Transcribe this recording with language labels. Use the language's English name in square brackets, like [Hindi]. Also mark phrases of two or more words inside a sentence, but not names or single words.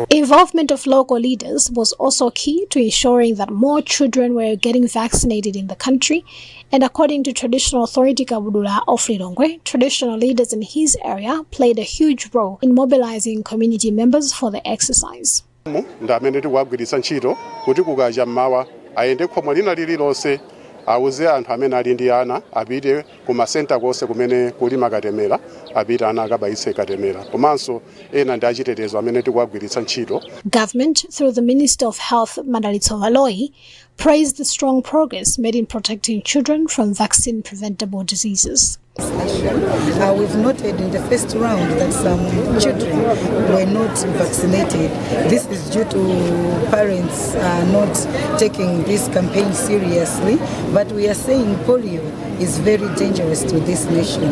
[English] involvement of local leaders was also key to ensuring that more children were getting vaccinated in the country. And according to traditional authority Kabudula Oflilongwe, traditional leaders in his area played a huge role in mobilizing community members for the exercise. [Nyanja] awuze anthu amene ali ndi ana apite ku masenta konse kumene kuli makatemera apite ana akabayitse katemera komanso ena ndi achitetezo amene tikuwagwiritsa ntchito. [English] Government, through the Minister of Health Mandalitso Valoi, praised the strong progress made in protecting children from vaccine-preventable diseases. We've noted in the first round that some children were not vaccinated. This is due to parents not taking this campaign seriously, but we are saying polio is very dangerous to this nation.